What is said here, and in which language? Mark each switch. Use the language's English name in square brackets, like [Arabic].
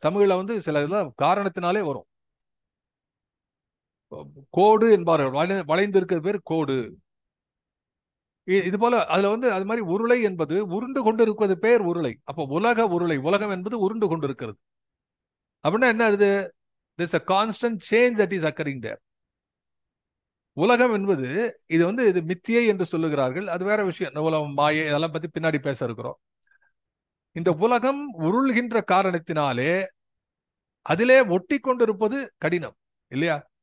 [Tamil] தமிழ்ல சில காரணத்தினாலே வரும். கோடு என்பார்கள், வளைந்திருக்கிற பேர் கோடு. இது போல அதுல அது மாதிரி உருளை என்பது உருண்டு கொண்டு இருப்பது பேர் உருளை. அப்போ உலக உருளை, உலகம் என்பது உருண்டு கொண்டு இருக்கிறது அப்படின்னா என்ன ஆகுது? [English] There's a constant change that is occurring there. [Tamil] உலகம் என்பது இது மித்தியை என்று சொல்லுகிறார்கள், அது வேற விஷயம். உலகம் மாயை, அதெல்லாம் பத்தி பின்னாடி பேச இருக்கிறோம். இந்த உலகம் உருள்கின்ற காரணத்தினாலே அதிலே ஒட்டி கொண்டிருப்பது கடினம் இல்லையா?